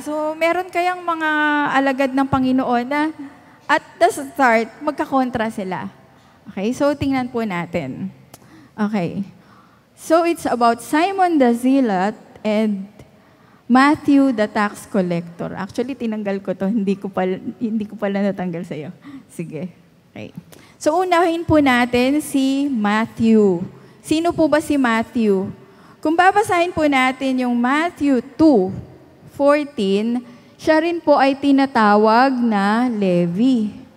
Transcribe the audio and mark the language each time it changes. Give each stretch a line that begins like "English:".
Filipino: So, meron kayang mga alagad ng Panginoon na
English: at the start,
Filipino: magkakontra sila. Okay, so tingnan po natin. Okay.
English: So, it's about Simon the Zealot and Matthew the tax collector.
Filipino: Actually, tinanggal ko to. Hindi ko pala natanggal sa iyo. Sige. Okay. So, unahin po natin si Matthew. Sino po ba si Matthew? Kung babasahin po natin yung Matthew 2:14, siya rin po ay tinatawag na Levi.